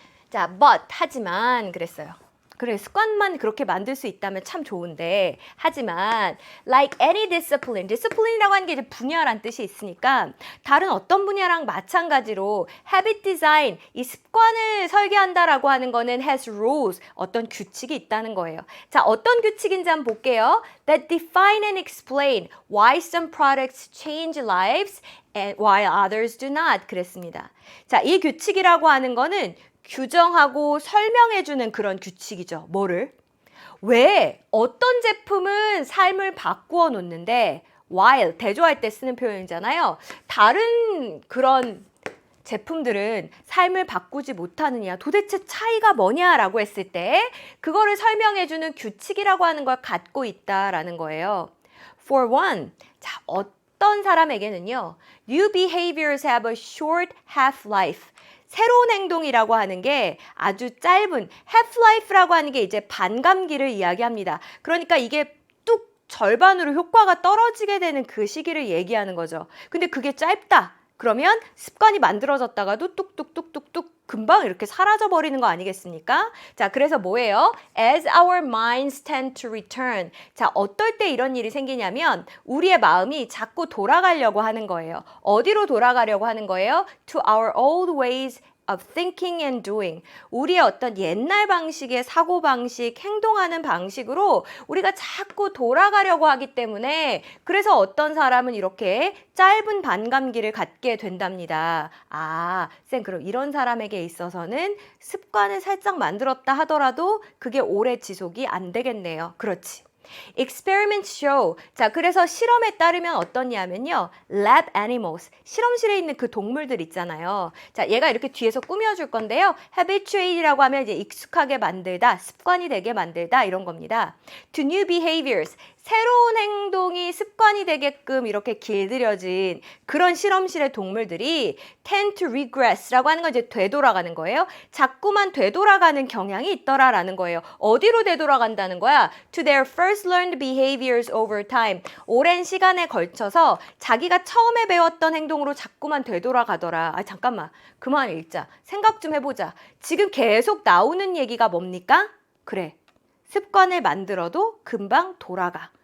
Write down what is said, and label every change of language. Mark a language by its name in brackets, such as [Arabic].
[Korean] 자, 하지만 그랬어요. 그래, 습관만 그렇게 만들 수 있다면 참 좋은데 하지만 [English] like any discipline [Korean] 이라고 하는 게 이제 분야란 뜻이 있으니까 다른 어떤 분야랑 마찬가지로 [English] habit design, [Korean] 이 습관을 설계한다라고 하는 거는 [English] has rules, [Korean] 어떤 규칙이 있다는 거예요. 자, 어떤 규칙인지 한번 볼게요. [English] That define and explain why some products change lives and while others do not. [Korean] 그랬습니다. 자, 이 규칙이라고 하는 거는 규정하고 설명해주는 그런 규칙이죠. 뭐를? 왜 어떤 제품은 삶을 바꾸어 놓는데 while, 대조할 때 쓰는 표현이잖아요. 다른 그런 제품들은 삶을 바꾸지 못하느냐, 도대체 차이가 뭐냐라고 했을 때 그거를 설명해주는 규칙이라고 하는 걸 갖고 있다라는 거예요. [English] For one, [Korean] 자, 어떤 사람에게는요, [English] new behaviors have a short half-life. [Korean] 새로운 행동이라고 하는 게 아주 짧은 half-life라고 하는 게 이제 반감기를 이야기합니다. 그러니까 이게 뚝 절반으로 효과가 떨어지게 되는 그 시기를 얘기하는 거죠. 근데 그게 짧다. 그러면 습관이 만들어졌다가도 뚝뚝뚝뚝뚝 금방 이렇게 사라져 버리는 거 아니겠습니까? 자, 그래서 뭐예요? [English] As our minds tend to return. [Korean] 자, 어떨 때 이런 일이 생기냐면 우리의 마음이 자꾸 돌아가려고 하는 거예요. 어디로 돌아가려고 하는 거예요? [English] To our old ways of thinking and doing. [Korean] 우리의 어떤 옛날 방식의 사고방식, 행동하는 방식으로 우리가 자꾸 돌아가려고 하기 때문에 그래서 어떤 사람은 이렇게 짧은 반감기를 갖게 된답니다. 쌤, 그럼 이런 사람에게 있어서는 습관을 살짝 만들었다 하더라도 그게 오래 지속이 안 되겠네요. 그렇지. [English] Experiments show. [Korean] 자, 그래서 실험에 따르면 어떠냐면요. [English] Lab animals. [Korean] 실험실에 있는 그 동물들 있잖아요. 자, 얘가 이렇게 뒤에서 꾸며줄 건데요. Habituate이라고 하면 이제 익숙하게 만들다, 습관이 되게 만들다 이런 겁니다. [English] To new behaviors. [Korean] 새로운 행동이 습관이 되게끔 이렇게 길들여진 그런 실험실의 동물들이 [English] tend to regress [Korean] 라고 하는 건 이제 되돌아가는 거예요. 자꾸만 되돌아가는 경향이 있더라라는 거예요. 어디로 되돌아간다는 거야? [English] To their first learned behaviors over time. [Korean] 오랜 시간에 걸쳐서 자기가 처음에 배웠던 행동으로 자꾸만 되돌아가더라. 잠깐만. 그만 읽자. 생각 좀 해보자. 지금 계속 나오는 얘기가 뭡니까? 그래. 습관을 만들어도 금방 돌아가.